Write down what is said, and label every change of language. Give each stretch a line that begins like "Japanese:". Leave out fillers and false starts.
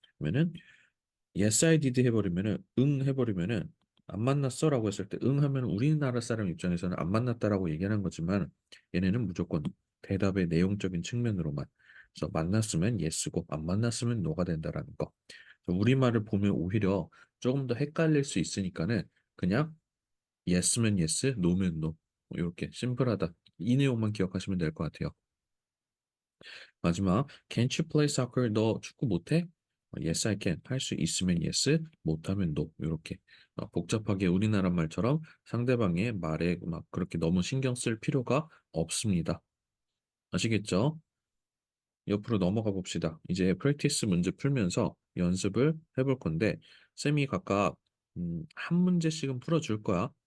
Korean: 그러면은
English: yes I did
Korean: 해버리면은 응 해버리면은 안 만났어라고 했을 때 응 하면 우리나라 사람 입장에서는 안 만났다라고 얘기하는 거지만 얘네는 무조건 대답의 내용적인 측면으로만. 그래서 만났으면 yes고 안 만났으면 no가 된다라는 거. 그래서 우리말을 보면 오히려 조금 더 헷갈릴 수 있으니까는 그냥 yes면 yes, no면 no. 이렇게 심플하다. 이 내용만 기억하시면 될 것 같아요.
English: 마지막, can't you play soccer?
Korean: 너 축구 못해?
English: Yes, I can.
Korean: 할 수 있으면 yes, 못하면 no. 이렇게 복잡하게 우리나라 말처럼 상대방의 말에 막 그렇게 너무 신경 쓸 필요가 없습니다. 아시겠죠? 옆으로 넘어가 봅시다. 이제 프랙티스 문제 풀면서 연습을 해볼 건데 쌤이 각각 한 문제씩은 풀어줄 거야.